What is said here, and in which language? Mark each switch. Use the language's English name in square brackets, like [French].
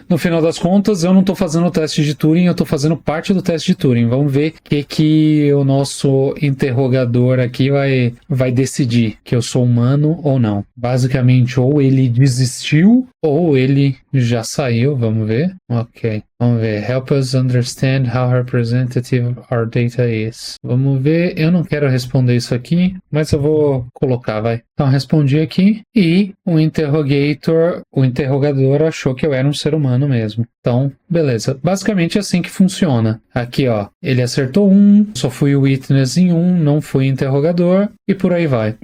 [Portuguese] No final das contas, eu não tô fazendo o teste de Turing, eu tô fazendo parte do teste de Turing. Vamos ver o que o nosso interrogador aqui vai decidir, que eu sou humano ou não. Basicamente, ou ele desistiu, ou ele já saiu. Vamos ver. Ok. Vamos ver. [English] Help us understand how representative our data is. [Portuguese] Vamos ver. Eu não quero responder isso aqui, mas eu vou colocar, vai. Então, respondi aqui e o interrogador achou que eu era um ser humano mesmo. Então, beleza. Basicamente é assim que funciona. Aqui, ó, ele acertou 1, só fui o witness em 1, não fui interrogador e por aí vai.